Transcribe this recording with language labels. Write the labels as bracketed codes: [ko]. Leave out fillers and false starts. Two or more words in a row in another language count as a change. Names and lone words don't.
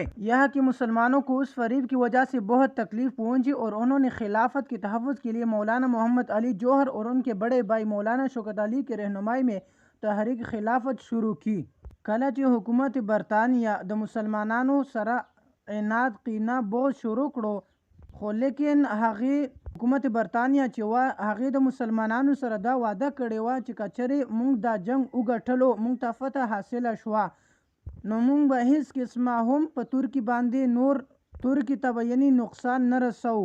[ur] یہاں کے مسلمانوں کو اس فریب کی وجہ سے بہت تکلیف پہنچی اور انہوں نے خلافت کے تحفظ کے لیے مولانا محمد علی جوہر اور ان کے بڑے بھائی مولانا شوکت علی کی رہنمائی میں تحریک خلافت شروع کی. [ps] کله چې حکومت برطانیه د مسلمانانو سره عناد، قینه، بغض شروع کړو، خو لیکن هغې حکومت برطانیه چې وه هغې د مسلمانانو سره دا وعده کړې وه چې که چېرې موږ دا جنګ وګټلو، موږ ته فتح حاصله شوه، نو موږ به هیڅ قسمه هم په ترکی باندې نور ترکی ته به یعنی نقصان نه رسوو.